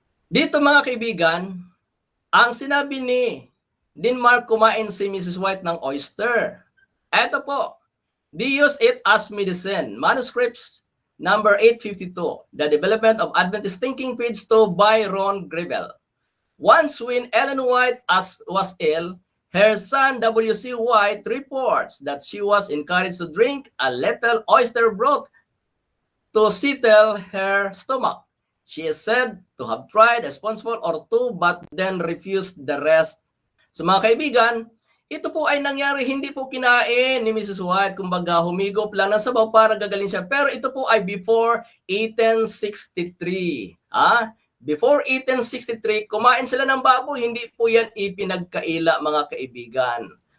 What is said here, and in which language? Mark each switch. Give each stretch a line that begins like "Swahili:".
Filipino: Dito mga kaibigan, ang sinabi ni Denmark, kumain si Mrs. White ng oyster. Ito po,
English: they use it as medicine. Manuscripts number 852, The Development of Adventist Thinking, page 2 by Ron Grebel. Once when Ellen White was ill, her son W.C. White reports that she was encouraged to drink a little oyster broth to settle her stomach. She is said to have tried a spoonful or two but then refused the rest.
Filipino: So mga kaibigan, ito po ay nangyari, hindi po kinain ni Mrs. White, kumbaga humigop lang ng sabaw para gagaling siya. Pero ito po ay before 1863. Before 1863, kumain sila ng baboy, hindi po yan ipinagkaila mga kaibigan.